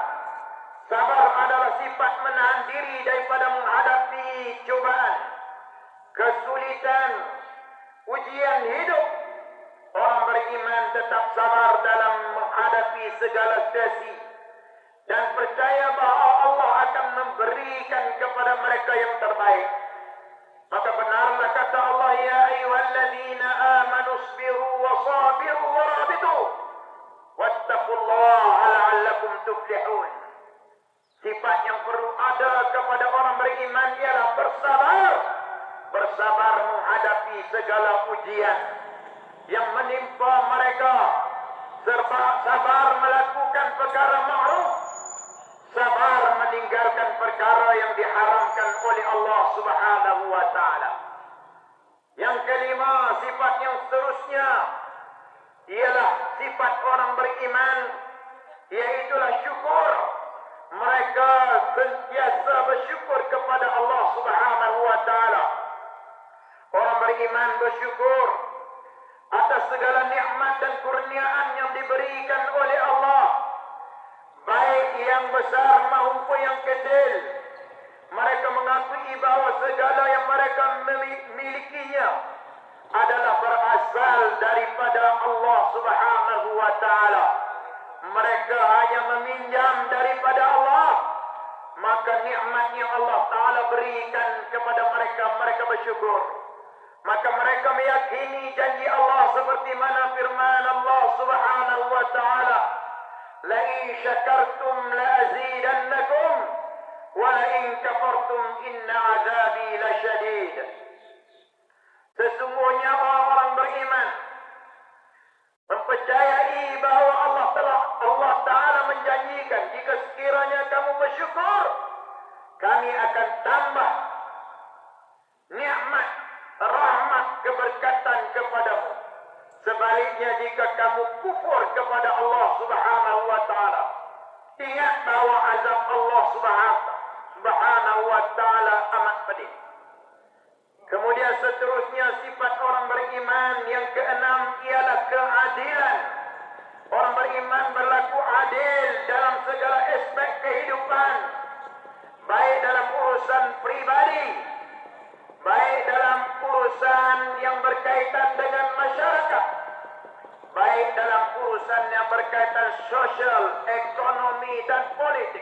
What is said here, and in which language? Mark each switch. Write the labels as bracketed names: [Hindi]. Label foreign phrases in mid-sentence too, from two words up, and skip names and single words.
[Malay] Sabar adalah sifat menahan diri daripada menghadapi cubaan, kesulitan, ujian hidup. Orang beriman tetap sabar dalam menghadapi segala situasi dan percaya bahawa Allah akan memberikan kepada mereka yang terbaik. Maka benarlah kata Allah, [Arabic] "يا أيها الذين آمنوا اصبروا وصابروا ورابطوا واتقوا الله لعلكم تفلحون." [Malay] Sifat yang perlu ada kepada orang beriman ialah bersabar. Bersabar menghadapi segala ujian yang menimpa mereka, serta sabar melakukan perkara ma'ruf, sabar meninggalkan perkara yang diharamkan oleh Allah [Arabic] سبحانه وتعالى. [Malay] Yang kelima, sifat yang seterusnya ialah sifat orang beriman, iaitulah syukur. Mereka sentiasa bersyukur kepada Allah [Arabic] سبحانه وتعالى. [Malay] Orang beriman bersyukur atas segala nikmat dan kurniaan yang diberikan oleh Allah, baik yang besar maupun yang kecil. Mereka mengakui bahawa segala yang mereka milikinya adalah berasal berasal daripada Allah [Arabic] سبحانه وتعالى. [Malay] Mereka hanya meminjam daripada Allah, maka nikmat yang Allah taala berikan kepada mereka, mereka bersyukur. Maka mereka meyakini janji Allah seperti mana firman Allah [Arabic] سبحانه وتعالى, لئن شكرتم لأزيدنكم ولئن كفرتم إن عذابي لشديد. [Malay] Sesungguhnya orang-orang beriman mempercayai bahawa Allah Ta'ala menjanjikan jika sekiranya kamu bersyukur, kami akan tambah nikmat, rahmat, keberkatan kepadamu. Sebaliknya jika kamu kufur kepada Allah [Arabic] سبحانه وتعالى, [Malay] ingat bahawa azab Allah [Arabic] سبحانه وتعالى [Malay] amat pedih. Kemudian seterusnya sifat orang beriman yang keenam ialah keadilan. Orang beriman berlaku adil dalam segala aspek kehidupan, baik dalam urusan pribadi, baik dalam urusan yang berkaitan dengan masyarakat, baik dalam urusan yang berkaitan sosial, ekonomi dan politik.